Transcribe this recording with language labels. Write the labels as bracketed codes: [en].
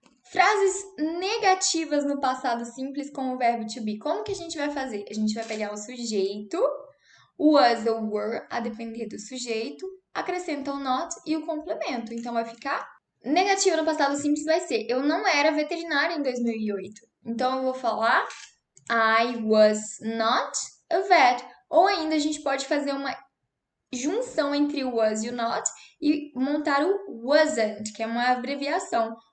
[pt] Frases negativas no passado simples com o verbo to be. Como que a gente vai fazer? A gente vai pegar o sujeito, o was ou were, a depender do sujeito, acrescenta o not e o complemento. Então, vai ficar negativo no passado simples vai ser eu não era veterinária em 2008. Então, eu vou falar [en] I was not a vet. [pt] Ou ainda a gente pode fazer uma junção entre o was e o not e montar o wasn't, que é uma abreviação.